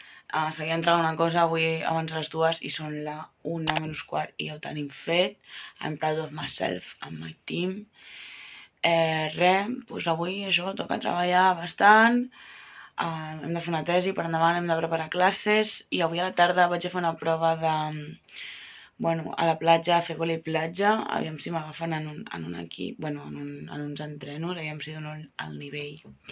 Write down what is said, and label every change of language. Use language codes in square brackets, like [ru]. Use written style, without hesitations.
[ca] S'havia entrat una cosa avui abans les 2 i són la 1:15 i ja ho tenim fet. [en] I'm proud of myself and my team. [ca] Doncs avui això, toca treballar bastant. Hem de fer una tesi per endavant, hem de preparar classes i avui a la tarda vaig a fer una prova de... Bueno, a la platja, a fer vòlei platja, aviam si m'agafen en un equip, bueno, en uns entrenos, aviam si dono el nivell.